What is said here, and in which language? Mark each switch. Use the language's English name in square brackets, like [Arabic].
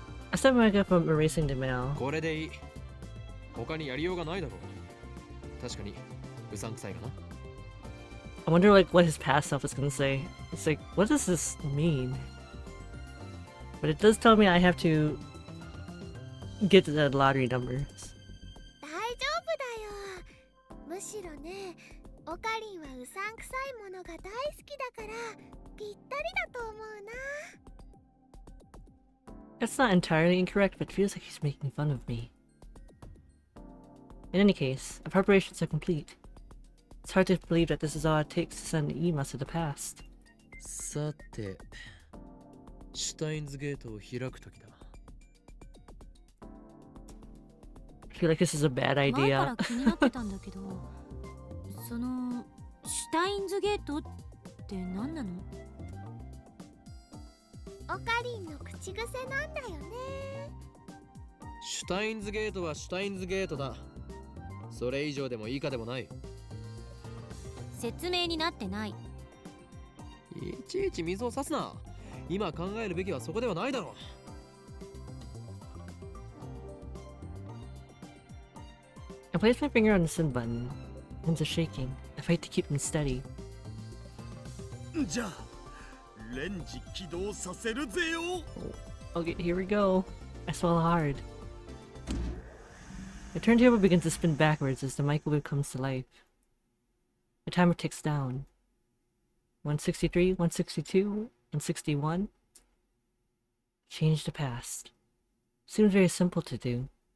[English] I stopped Morgan from erasing the mail. [Japanese] これでいい。他にやりようがないだろう。確かにうさんくさいかな。 [English] I wonder like what his past self is gonna say. It's like, what does this mean? But it does tell me I have to get the lottery numbers. [Japanese] 大丈夫だよ。むしろね、オカリンはうさんくさいものが大好きだからぴったりだと思うな。 [English] That's not entirely incorrect, but it feels like he's making fun of me. In any case, our preparations are complete. It's hard to believe that this is all it takes to send emails to the past. [Japanese] さて、シュタインズゲートを開くときだ。 [English] I feel like this is a bad [Japanese] 前か [English] idea. [Japanese] ら気になってたんだけどそのシュタインズゲートって何なの？オカリンの口癖なんだよね。シュタインズゲートはシュタインズゲートだ。それ以上でも以下でもない。説明になってない。いちいち水を差すな。今考えるべきはそこではないだろう。 [English] I place my finger on the send button. Hands are shaking. I fight to keep them steady. [Japanese] じゃあレンジ起動させるぜよ。 [English] Okay, here we go. I swallow hard. The turntable begins to spin backwards as the microwave comes to life. The timer ticks down. 163, 162, 161. Change the past. Seems very simple to do.